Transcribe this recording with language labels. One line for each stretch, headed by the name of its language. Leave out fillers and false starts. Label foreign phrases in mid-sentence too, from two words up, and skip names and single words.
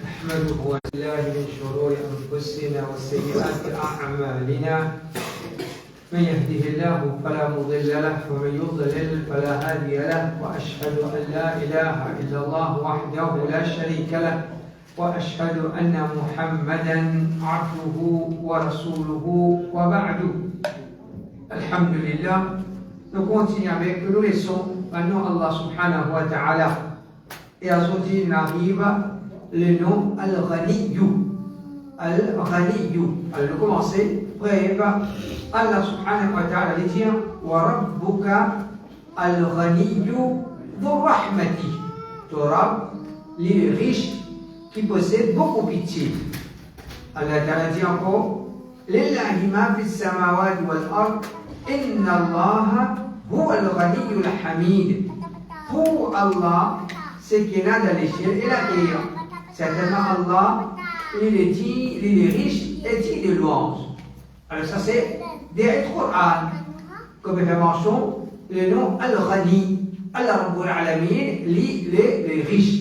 Arabic: نحمده ونستعينه من شرور أنفسنا وسيئات أعمالنا من يهده الله فلا مضل له ومن يضلل فلا هادي له وأشهد أن لا إله إلا الله وحده لا شريك له وأشهد أن محمدا عبده ورسوله وبعد. Alhamdulillah,
French: nous continuons avec nous leçons maintenant Allah
Arabic: سبحانه وتعالى.
French: Et aujourd'hui, il arrive le nom Al-Ghaniyyu. Al-Ghaniyyu. Alors, nous commençons. Bref,
Arabic: الله سبحانه وتعالى dit وربك الغني ذو الرحمة.
French: Ton Rabb, il est riche, qui possède beaucoup de pitié.
Arabic: الله تعالى
French: dit encore
Arabic: لله ما في السماوات والأرض. إن الله هو الغني الحميد.
French: Pour Allah, ce qu'il y a dans les cieux et la terre. Certainement Allah, il est dit, il est riche et dit de louange. Alors ça c'est des Qur'an. Comme il fait mention, le nom Al-Ghani,
Arabic: الله رب العالمين,
French: il est riche.